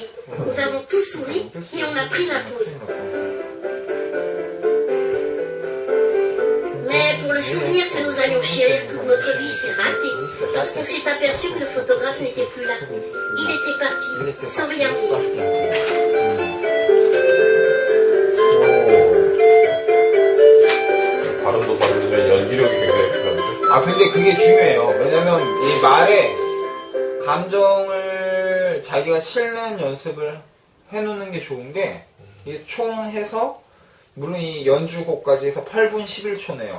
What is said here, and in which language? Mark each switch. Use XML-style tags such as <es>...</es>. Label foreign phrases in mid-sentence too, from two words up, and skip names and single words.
<fr>Nous avons tous souri et on a pris la pause. Mais pour le souvenir que nous allions chérir toute notre vie, c'est raté, parce qu'on s'est aperçu que le photographe n'était plus là. Il était parti, sans rien dire.</fr> <ko>발음도 발음이지만 연기력이 굉장히 필요합니다. 아 근데 그게 중요해요. 왜냐면 이 말에 감정을 이거를 자기가 실는 연습을 해놓는 게 좋은 게, 이게 총 해서, 물론 이 연주곡까지 해서 8분 11초네요.</ko>